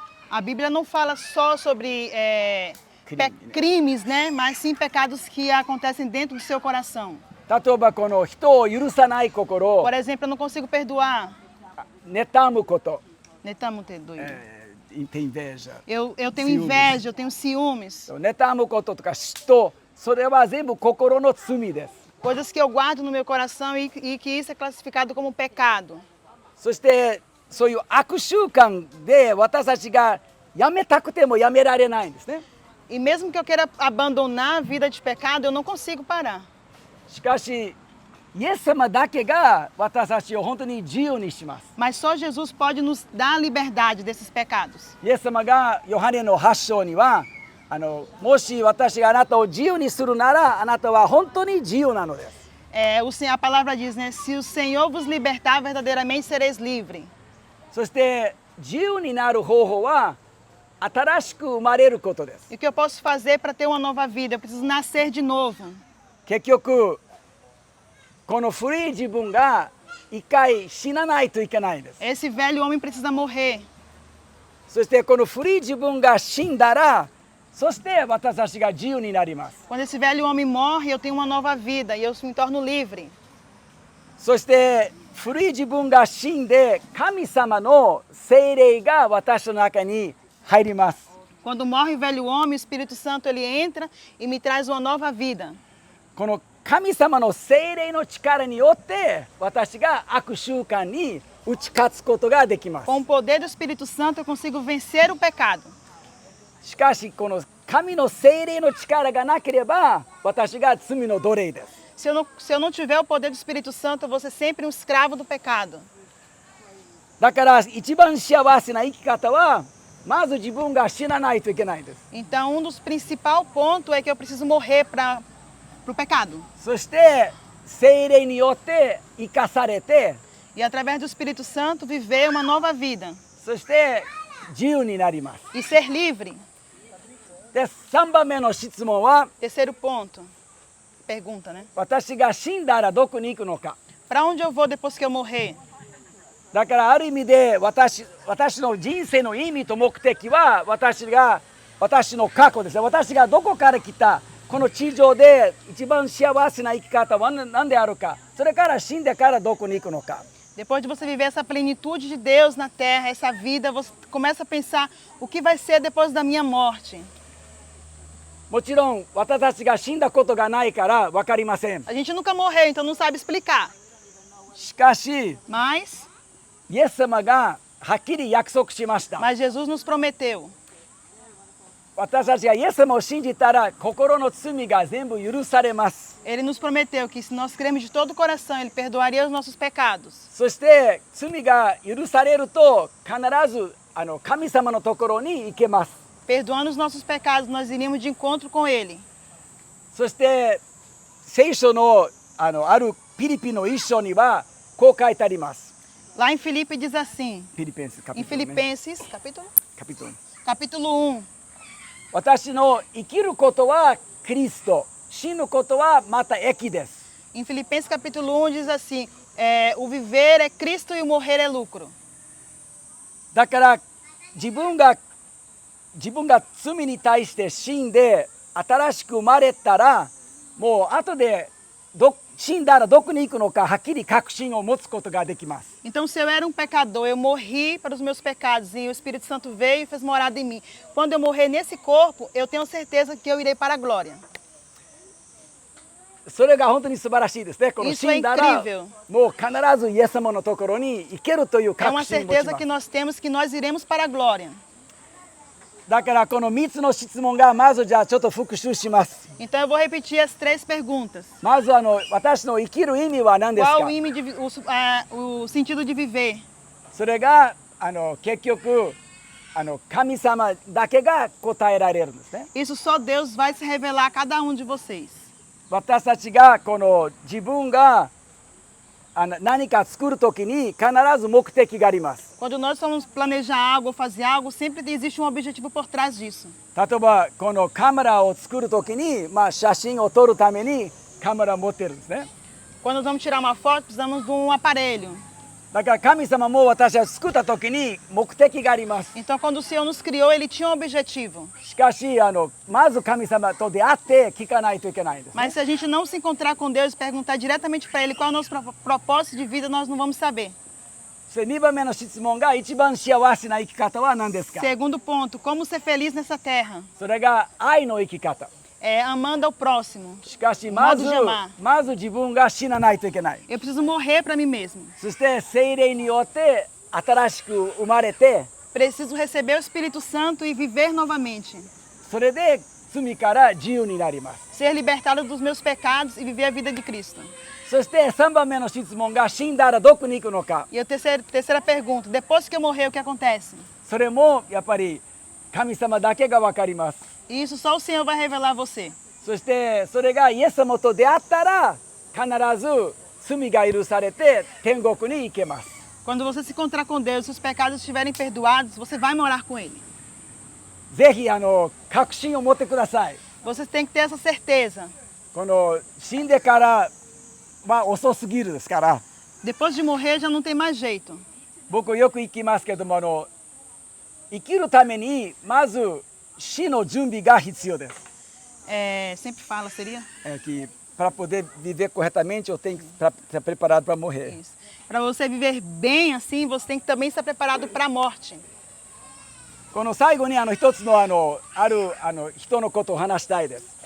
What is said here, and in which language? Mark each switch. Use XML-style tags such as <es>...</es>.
<pt>A Bíblia não fala só sobre crimes, né? Mas sim pecados que acontecem dentro do seu coração.</pt> <ja>例えばこの人を許さない心、</ja> <pt>Por exemplo, eu não consigo perdoar.</pt> <ja>妬むこと、 Netamo ter doido.</ja> <pt>tem inveja. Eu tenho Ciúmes. inveja, eu tenho ciúmes.</pt> <ja>妬むこととか嫉妬、それは全部心の罪です。</ja> <pt>Coisas que eu guardo no meu coração e que isso é classificado como pecado.</pt> <ja>そしてそういう悪習慣で私たちがやめたくてもやめられないんですね。</ja> <pt>E mesmo que eu queira abandonar a vida de pecado, eu não consigo parar.</pt> <ja>しかしイエス様だけが私たちを本当に自由にします。</ja> <pt>Mas só Jesus pode nos dar a liberdade desses pecados.</pt> <ja>イエス様がヨハネの8章にはもし私があなたを自由にするならあなたは本当に自由なのです。</ja> <pt>A palavra diz, né? Se o Senhor vos libertar, verdadeiramente sereis livres.</pt> <ja>そして自由になる方法は新しく生まれることです。</ja> <pt>E o que eu posso fazer para ter uma nova vida? Eu preciso nascer de novo.</pt> <ja>結局この古い自分が一回死なないといけないんです。</ja> <pt>Esse velho homem precisa morrer.</pt> <ja>そしてこの古い自分が死んだらそして私たちが自由になります。</ja> <pt>Quando esse velho homem morre, eu tenho uma nova vida e eu me torno livre.</pt> <ja>そして古い自分が死んで神様の聖霊が私の中に入ります。</ja> <pt>Quando morre o velho homem, o Espírito Santo ele entra e me traz uma nova vida.</pt> <ja>この神様の聖霊の力によって私が悪習慣に打ち勝つことができます。</ja> <pt>Com o poder do Espírito Santo, eu consigo vencer o pecado.</pt> <ja>しかしこの神の聖霊の力がなければ私が罪の奴隷です。</ja> <pt>Se eu não tiver o poder do Espírito Santo, eu vou ser sempre um escravo do pecado.</pt> <ja>だから一番幸せな生き方はまず自分が死なないといけないんです。</ja> <pt>Então, um dos principais pontos é que eu preciso morrer para o pecado.</pt> <ja>そして聖霊によって生かされて</ja> <pt>E através do Espírito Santo viver uma nova vida.</pt> <ja>そして自由になります。</ja> <pt>E ser livre.</pt> <ja>で3番目の質問は</ja> <pt>Terceiro ponto. Pergunta, né?</pt> <ja>私が死んだらどこに行くのか。</ja> <pt>Para onde eu vou depois que eu morrer?</pt> <ja>だからある意味で私の人生の意味と目的は私の過去ですね。私がどこから来たこの地上で一番幸せな生き方は何であるか。それから死んでからどこに行くのか。</ja> <pt>Depois de você viver essa plenitude de Deus na terra, essa vida, você começa a pensar o que vai ser depois da minha morte.</pt> <ja>もちろん私たちが死んだことがないから分かりません。</ja> <pt>A gente nunca morreu, então não sabe explicar.</pt> <ja>しかし</ja> <pt>Mas</pt> <ja>イエス様がはっきり約束しました。</ja> <pt>Jesus nos prometeu.</pt> <ja>私たちがイエス様を信じたら心の罪が全部許されます。</ja> <pt>Ele nos prometeu que se nós cremos de todo o coração, Ele perdoaria os nossos pecados.</pt> <ja>そして罪が許されると必ず神様のところに行けます。</ja> <pt>Perdoando os nossos pecados, nós iríamos de encontro com Ele.</pt> <ja>そして聖書のあるピリピの一章にはこう書いてあります。</ja> <pt>Lá em Filipe diz assim,</pt> <ja>ピリピンス</ja> <pt>em Filipenses, capítulo 1.</pt> <ja>私の生きることはキリスト、死ぬことはまた益です。</ja> <pt>Em Filipenses capítulo 1 diz assim, o viver é Cristo e o morrer é lucro.</pt> <ja>だから自分が罪に対して死んで新しく生まれたらもう後で死んだらどこに行くのかはっきり確信を持つことができます。</ja> <pt>Então, se eu era um pecador, eu morri para os meus pecados e o Espírito Santo veio e fez morada em mim. Quando eu morrer nesse corpo, eu tenho certeza que eu irei para a glória.</pt> <ja>それが本当に素晴らしいですね。この</ja> <pt>Isso</pt> <ja>死</ja> <pt>é</pt> <ja>んだら</ja> <pt>incrível.</pt> <ja>もう必ずイエス様のところに行けるという</ja> <pt>É</pt> <ja>確</ja> <pt>uma</pt> <ja>信を持ち</ja> <pt>certeza</pt> <ja>ま</ja> <pt>que</pt> <ja>す。</ja> <pt>nós temos que nós iremos para a glória.</pt> <ja>だからこの3つの質問がまずじゃあちょっと復習します。</ja> <pt>Então, eu vou repetir as 3 perguntas.</pt> <ja>まず私の生きる意味は何ですか。</ja> <pt>Qual o sentido de viver?</pt> <ja>それが結局神様だけが答えられるんですね。</ja> <pt>Isso só Deus vai se revelar a cada um de vocês.</pt> <ja>私たちがこの自分が何か作るときに必ず目的があります。</ja> <pt>Quando nós vamos planejar algo ou fazer algo, sempre existe um objetivo por trás disso.</pt> <ja>例えばこのカメラを作るときに、写真を撮るためにカメラを持ってるんですね。</ja> <pt>Quando nós vamos tirar uma foto, precisamos de um aparelho.</pt> <ja>だから神様も私は作った時に目的があります。</ja> <pt>Então, quando o Senhor nos criou, Ele tinha um objetivo.</pt> <ja>しかしまず神様と出会って聞かないといけないんですね。</ja> <pt>Mas se a gente não se encontrar com Deus e perguntar diretamente para Ele qual é o nosso propósito de vida, nós não vamos saber.</pt> <ja>そして2番目の質問が一番幸せな生き方は何ですか？</ja> <pt>Segundo ponto, como ser feliz nessa terra?</pt> <ja>それが愛の生き方。</ja> <pt>É amando ao próximo.</pt> <ja>しかしまず</ja> <pt>modo de amar.</pt> <ja>まず自分が死なないといけない。</ja> <pt>Eu preciso morrer para mim mesmo.</pt> <ja>そして聖霊によって新しく生まれて、</ja> <pt>Preciso receber o Espírito Santo e viver novamente.</pt> <ja>それで罪から自由になります。</ja> <pt>Ser libertado dos meus pecados e viver a vida de Cristo.</pt> <ja>そして3番目の質問が死んだらどこに行くのか。</ja> <pt>E a terceira pergunta, depois que eu morrer, o que acontece?</pt> <ja>それもやっぱり神様だけが分かります。</ja> <pt>E isso só o Senhor vai revelar a você.</pt> <ja>そしてそれがイエス様と出会ったら必ず罪が許されて天国に行けます。</ja> <pt>Quando você se encontrar com Deus, se os pecados estiverem perdoados, você vai morar com Ele.</pt> <ja>ぜひ確信を持ってください。</ja> <pt>Vocês têm que ter essa certeza.</pt> <ja>この死んでから遅すぎるですから。</ja> <pt>Depois de morrer, já não tem mais jeito.</pt> <ja>僕よく行きますけども生きるためにまず死の準備が必要です。</ja> <pt>Sempre fala, seria? Que para poder viver corretamente eu tenho que estar preparado para morrer. Isso. Para você viver bem assim, você tem que também estar preparado para a morte.</pt> <ja>この最後に一つのある人のことを話したいです。</ja>